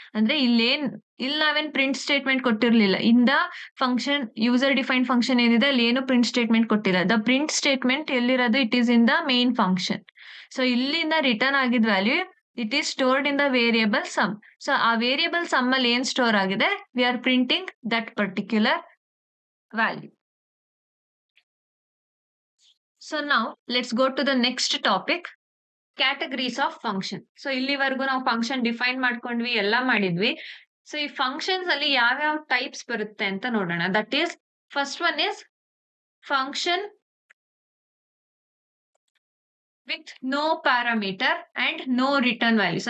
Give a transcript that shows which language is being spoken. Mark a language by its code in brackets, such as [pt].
[kn] ಅಂದ್ರೆ ಇಲ್ಲಿ ನಾವೇನ್ print statement ಕೊಟ್ಟಿರ್ಲಿಲ್ಲ. [en] in the function user defined function [kn] ಏನಿದೆ ಅಲ್ಲಿ ಏನು ಪ್ರಿಂಟ್ ಸ್ಟೇಟ್ಮೆಂಟ್ ಕೊಟ್ಟಿಲ್ಲ. [en] The print statement ಎಲ್ಲಿರೋದು, it is in the main function. So [kn] ಇಲ್ಲಿಂದ ರಿಟರ್ನ್ ಆಗಿದ್ [en] Value it is stored in the variable sum. [kn] So ಆ ವೇರಿಯಬಲ್ ಸಮ್ ಅಲ್ಲಿ ಏನ್ ಸ್ಟೋರ್ ಆಗಿದೆ, [en] We are printing that particular value. So now let's go to the next topic. Categories of function. [kn] So ಇಲ್ಲಿವರೆಗೂ ನಾವು function define ಮಾಡ್ಕೊಂಡ್ವಿ, ಎಲ್ಲ ಮಾಡಿದ್ವಿ. So ಈ ಫಂಕ್ಷನ್ಸ್ ಅಲ್ಲಿ ಯಾವ್ಯಾವ ಟೈಪ್ಸ್ ಬರುತ್ತೆ ಅಂತ ನೋಡೋಣ. [en] That is first one is function with no parameter and no return values.